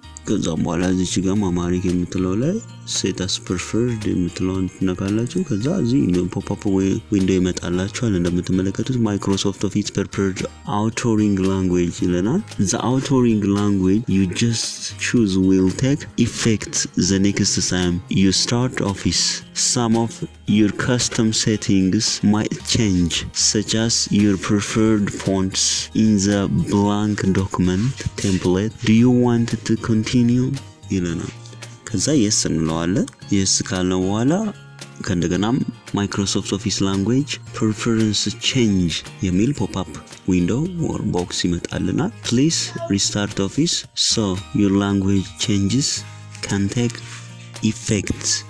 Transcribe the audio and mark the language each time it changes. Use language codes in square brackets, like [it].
[am] ከዛም በኋላ እዚህ ጋር አምሃሪክ የምትለው ላይ ሴት አስ ፕሪፈርድ የምትለውን ነካላችሁ። ከዛ እዚህ ፖፕ-አፕ ዊንዶ ይመጣላችኋል። እንደምትመለከቱት ማይክሮሶፍት ኦፊስ ፕሪፈርድ አውቶሪንግ ላንጉዌጅ ይለናል። [en] the authoring language you just choose will take effect the next time you start Office. Some of your custom settings might change, such as your preferred fonts in the blank document template. Do you want to continue? [am] ይለናል። ከዛ yes እንለዋለን። yes ካልነው በኋላ ከእንደገናም ማይክሮሶፍት ኦፊስ ላንጉዌጅ ፕሪፈረንስ ቼንጅ የሚል ፖፕ-አፕ ዊንዶው or box ይመጣልናል። [en] Please restart Office so your language changes can take effect